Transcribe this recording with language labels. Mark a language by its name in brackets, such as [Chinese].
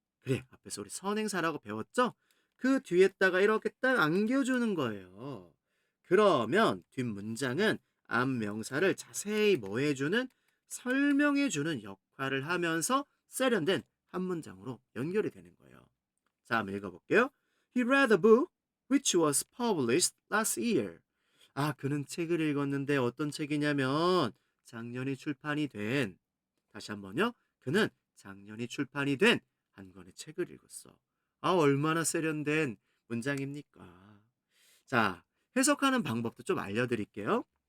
[Korean] 그래, 앞에서 우리 선행사라고 배웠죠? 그 뒤에다가 이렇게 딱 안겨주는 거예요. 그러면 뒷문장은 앞명사를 자세히 뭐 해주는 설명해주는 역할을 하면서 세련된 한 문장으로 연결이 되는 거예요. 자, 한번 읽어볼게요. [English] He read a book which was published last year. [Korean] 아, 그는 책을 읽었는데 어떤 책이냐면 작년에 출판이 된, 다시 한번요. 그는 작년에 출판이 된 한 권의 책을 읽었어. 아, 얼마나 세련된 문장입니까? 자, 해석하는 방법도 좀 알려드릴게요.